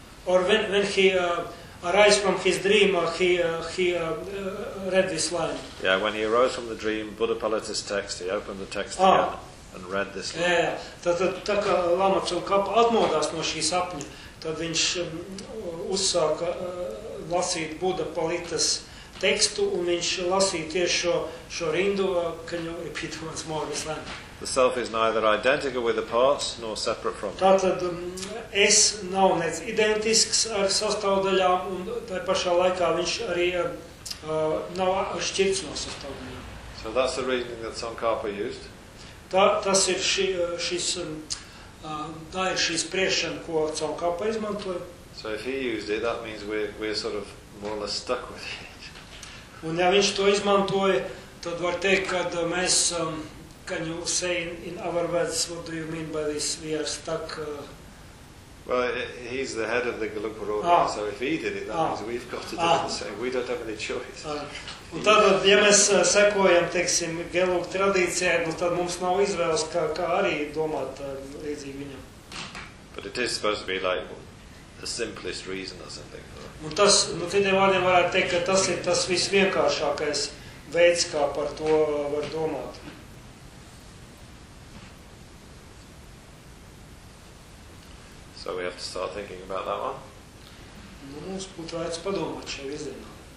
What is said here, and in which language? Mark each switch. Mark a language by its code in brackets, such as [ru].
[en] Or when he arise from his dream, or he read this line. Yeah, when he arose from the dream, Buddha pulled his text, he opened the text again and read this line. [lv] Yeah, tad kā lama cilvēkam atmodās no šī sapņa, tad viņš uzsāka lasīt Buddha palitas tekstu, un viņš lasīja tieši šo rindu, [en] can you repeat once more this line? The self is neither identical with the parts nor separate from them. [lv] Tātad es nav nec identisks ar sastāvdaļām, un tajā pašā laikā viņš arī nav šķirts no sastāvdaļām. [en] So that's the reasoning that Tsongkhapa used. [lv] Tas ir šī spriešana, ko Tsongkhapa izmantoja. [en] So if he used it, that means we're sort of more or less stuck with it. [lv] Un ja viņš to izmantoja, tad var teikt, kad mēs... [en] Can you say in our words, what do you mean by this? We are stuck. Well, he's the head of the Gelugpa Roda, so if he did it, that means we've got to do the same. We don't have any choice. [lv] Un tātad, ja mēs sekojam, teiksim, Gelug tradīcijai, nu tad mums nav izvēles, kā arī domāt līdzīgi viņam. [en] But it is supposed to be like the simplest reason or something. [lv] Un tas, nu citiem vārdiem varētu teikt, ka tas ir tas visvienkāršākais veids, kā par to var domāt. [en] So we have to start thinking about that one. [lv] Nu, mums būtu vajadz padomāt šajā virzienā.